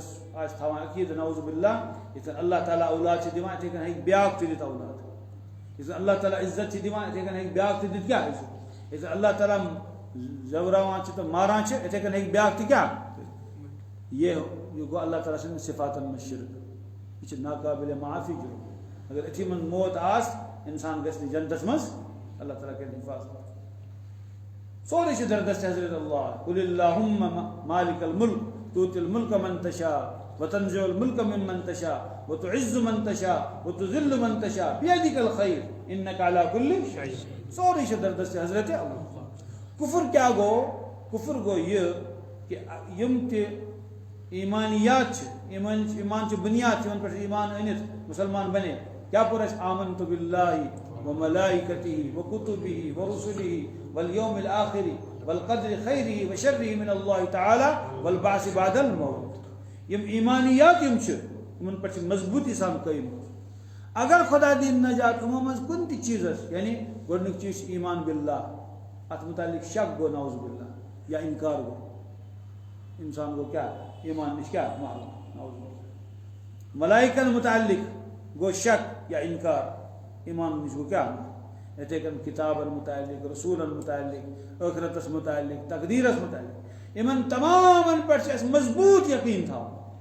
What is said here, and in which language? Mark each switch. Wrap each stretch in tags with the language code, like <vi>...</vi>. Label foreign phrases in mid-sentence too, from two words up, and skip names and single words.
<ks>آسہِ تھاوان عقیدٕ</ks> <ar>نعوذ باللہ</ar> <ks>یتھ کن اللہ تعالیٰ اولاد چھِ دِوان یِتھے کن ہیٚکہِ بیٛاکھ تہِ دِتھ اولاد یتھ کن اللہ تعالیٰ عزت چھِ دِوان یِتھے کن ہیٚکہِ بیٛاکھ تہِ دِتھ کیٛاہ عزت یتھ کن اللہ تعالیٰ زوراوان چھِ تہٕ ماران چھِ یِتھے کن ہیٚکہِ بیٛاکھ تہِ کیٛاہ یہ گوٚو اللہ تعالیٰ سٕنٛدٮ۪ن صفاتن منٛز شرک یہ چھُ ناقابل معافی جرم اگر أتھی منٛز موت آسہِ انسان گژھِ نہٕ جنتس منٛز اللہ تعالیٰ کرِ حفاظت سورُے چھُ دردست حضرت اللہ</ks> <ar>قل اللہم مالک الملک تؤتی الملک من تشاء وتنزع الملک ممن تشاء وتعز من تشاء وتذل من تشاء بیدک الخیر انک علی کل شیء</ar> <ks>سورُے چھُ دردست حضرت اللہ کفر کیا گو کفر گو یہ کہ یم تہِ ایمانیات چھِ ایمان چھِ بنیاد یمن پٮ۪ٹھ ایمان أنِتھ مسلمان بنے کیا پوٚر اَسہِ</ks> <ar>آمنت باللہ وملائکتہ وکتبہ ورسلہ والیوم الآخر والقدر خیرہ وشرہ من اللہ تعالی والبعث بعد الموت</ar> <ks>یم ایمانیات یم چھِ یمن پٮ۪ٹھ چھِ مضبوطی سان قٲیِم اگر خدا دین نجات یِمو منٛز کُنہِ تہِ چیٖزس یعنی گۄڈنیُک چیٖز چھُ ایمان باللہ اتھ متعلق شک گوٚو</ks> <ar>نعوذ باللہ</ar> <ks>یا انکار گوٚو انسان گوٚو کیا ایمان نش کیا محروم</ks> <ar>نعوذ باللہ</ar> <ks>ملائکن متعلق گو شک یا انکار ایمان نش گو کیا یتھے کن کتابن متعلق رسولن متعلق ٲخرتس متعلق تقدیرس متعلق یمن تمامن پٮ۪ٹھ چھُ مضبوط یقین تھاوُن</ks>